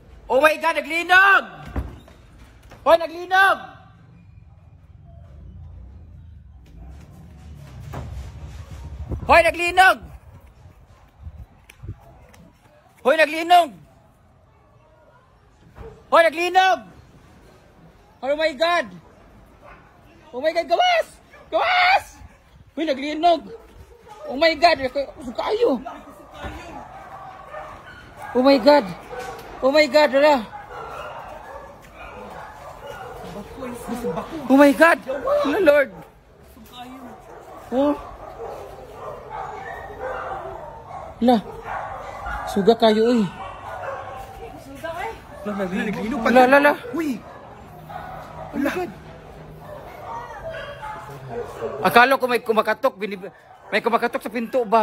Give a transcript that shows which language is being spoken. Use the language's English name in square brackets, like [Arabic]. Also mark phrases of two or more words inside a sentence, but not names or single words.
[English] Oh my God, [Cebuano] naglinog! Hoy, naglinog! Hoy, naglinog! Hoy, naglinog! Hoy, naglinog! [English] Oh my God! Oh my God, [Cebuano] gawas! Gawas! Hoy, naglinog! [English] Oh my God, kayo! Oh my God! Oh my God, wala! Oh my God! Oh Lord! [Cebuano] Oh! Wala! Suga kayo, uy! Suga ay! Wala, wala! Uy! [English] Oh my God! [Filipino] Akala ko may kumakatok, may kumakatok sa pinto ba?